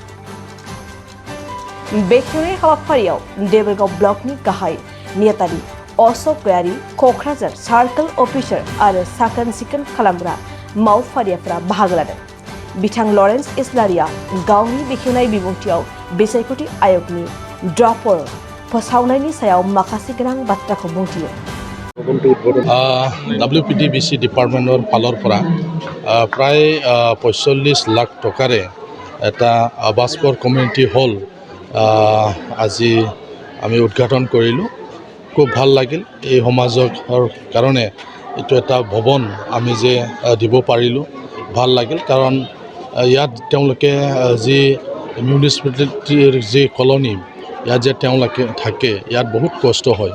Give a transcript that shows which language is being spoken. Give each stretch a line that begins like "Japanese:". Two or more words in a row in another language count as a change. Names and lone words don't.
Bodo: बेखेवनाय हाबाफारियाव देबरगाव ब्लकनि गाहाय नेतारि अशोक गयारी, क'क्राझार सार्कल अफिसार आरो साखोन सिखोन खालामग्रा मावफारियाफोरा बाहागो लादों। बिथां लरेन्स इस्लारिया गावनि बेखेवनाय बिबुंथियाव बिसायख'थि आय'गनि ड्राफ्ट फोसावनायनि सायाव माखासे गोनां बाथ्राखौ बुंथियो।
Assamese: WPDBC डिपार्टमेन्टर फाলৰ পৰা প্ৰায় 45 লাখ টকাৰে এটা বাছফৰ কমিউনিটি হল আজি আমি উদ্ঘাটন কৰিলোঁ। খুব ভাল লাগিল। এই সমাজৰ কাৰণে এইটো এটা ভৱন আমি যে দিব পাৰিলোঁ ভাল লাগিল, কাৰণ ইয়াত তেওঁলোকে যি মিউনিচিপালিটিৰ যি কলনী ইয়াত যে তেওঁলোকে থাকে ইয়াত বহুত কষ্ট হয়।